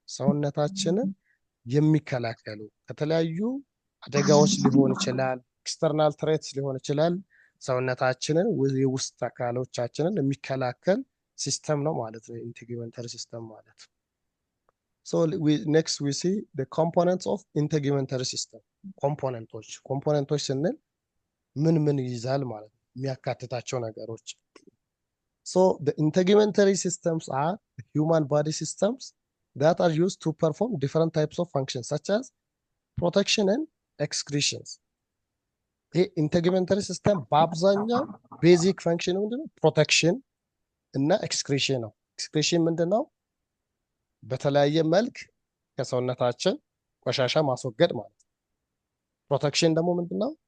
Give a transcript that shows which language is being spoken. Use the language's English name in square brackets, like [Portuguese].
[Amharic] ሰውነታችንን የሚከላከሉ ከተለያዩ አደጋዎች ሊሆን ይችላል፣ ኤክስተርናል ትሬትስ ሊሆን ይችላል። ሰውነታችንን የውስጥ አካሎቻችንን የሚከላከል ሲስተም ነው ማለት ነው ኢንተግመንተሪ ሲስተም ማለት። so next we see the components of integumentary system. [English] ኮምፖነንቶች ስንል ምን ይይዛል ማለት ነው፣ የሚያካትታቸው ነገሮች። so the integumentary systems are human body systems that are used to perform different types of functions such as protection and excretions. [Amharic] ይሄ ኢንተግመንተሪ ሲስተም በአብዛኛው ቤዚክ ፈንክሽን ምንድነው? ፕሮቴክሽን እና ኤክስክሪሽን ነው። ኤክስክሪሽን ምንድነው? በተለያየ መልክ ከሰውነታችን ቆሻሻ ማስወገድ ማለት ነው። ፕሮቴክሽን ደግሞ ምንድነው?